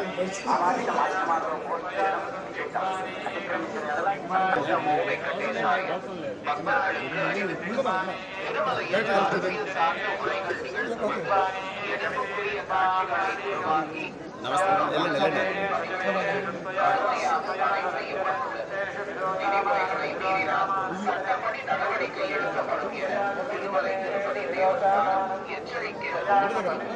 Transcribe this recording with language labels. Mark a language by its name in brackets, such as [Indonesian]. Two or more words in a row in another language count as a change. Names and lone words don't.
[Telugu] సామాజిక మాధ్యమాల్లో పోస్ట్ చేయడం చేశాం. అతిక్రమించిన ఎడల నమో వెంకటేశాయ [Tamil] பக்தர்களுக்கு திருமலை சார்ந்த உரைகள் நிகழ்த்துவார் எதிர்ப்புக்குரிய காட்சிகளை உருவாக்கி சட்டப்படி நடவடிக்கை எடுக்கப்படும் என திருமலை திருப்பதி தேவஸ்தானம் எச்சரிக்கிறது.